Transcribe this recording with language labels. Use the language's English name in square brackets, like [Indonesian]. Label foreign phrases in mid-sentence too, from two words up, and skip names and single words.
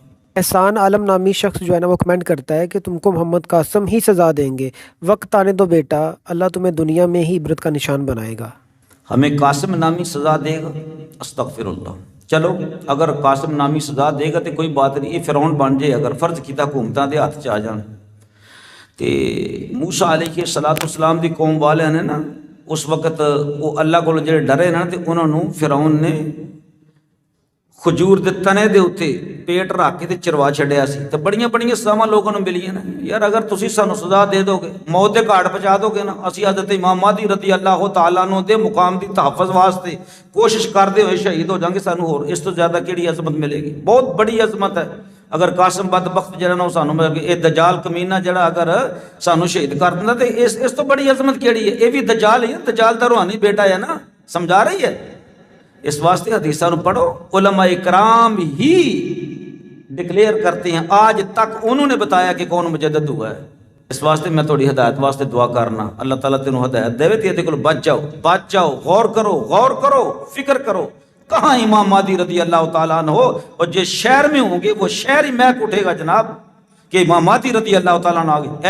[Urdu] احسان عالم نامی شخص جو ہے نا وہ کمنٹ کرتا ہے کہ تم کو محمد قاسم ہی سزا دیں گے، وقت آنے دو بیٹا، اللہ تمہیں دنیا میں ہی عبرت کا نشان بنائے گا۔ ہمیں قاسم نامی سزا دے گا؟ استغفر اللہ۔ چلو اگر قاسم نامی سزا دے گا تو کوئی بات نہیں، یہ فرعون بن جائے، [Punjabi] اگر فرض کیتا حکومتاں دے ہاتھ چ آ جان تے موسیٰ [Arabic] علیہ السلام [Punjabi] دی قوم والے نے نا اس وقت وہ اللہ کو جڑے ڈرے نا تے انہوں نے فرعون نے کھجور دے تنے دے اوتے پیٹ رکھ کے تے چروا چھڈیا سی، تے بڑیاں بڑیاں سزاواں لوگوں نوں ملیاں نا۔ یار اگر تسی سانو سزا دے دو گے، موت دے گھاٹ پہنچا دو گے نا، اسی حضرت امام مہدی [Arabic] رضی اللہ تعالیٰ عنہ [Punjabi] دے مقام دی تحفظ واسطے کوشش کردے ہوئے شہید ہو جائیں گے، سانو ہور اس تو زیادہ کیڑی عظمت ملے گی؟ [Urdu] بہت بڑی عظمت ہے۔ [Punjabi] اگر قاسم بدبخت جڑا نا سانو مل گیا، اے دجال کمینہ جڑا اگر سانو شہید کر دیندا تے اس تو بڑی عظمت کیڑی ہے؟ اے بھی دجال ہی ہے، دجال دا روحانی بیٹا ہے نا، سمجھا رہی ہے؟ اس واسطے حدیثاں پڑھو، [Urdu] علماء اکرام ہی ڈکلیئر کرتے ہیں، آج تک انہوں نے بتایا کہ کون مجدد ہوا ہے۔ [Punjabi] اس واسطے میں تھوڑی ہدایت واسطے دعا کرنا، اللہ تعالیٰ تینوں ہدایت دے تے کو [Urdu] بچ جاؤ، بچ جاؤ، غور کرو، فکر کرو، کہاں امام مہدی [Arabic] رضی اللہ تعالیٰ عنہ [Urdu] ہو، اور جس شہر میں ہوں گے وہ شہر ہی محک اٹھے گا جناب کہ امام مہدی [Arabic] رضی اللہ تعالیٰ عنہ [Urdu] آگے۔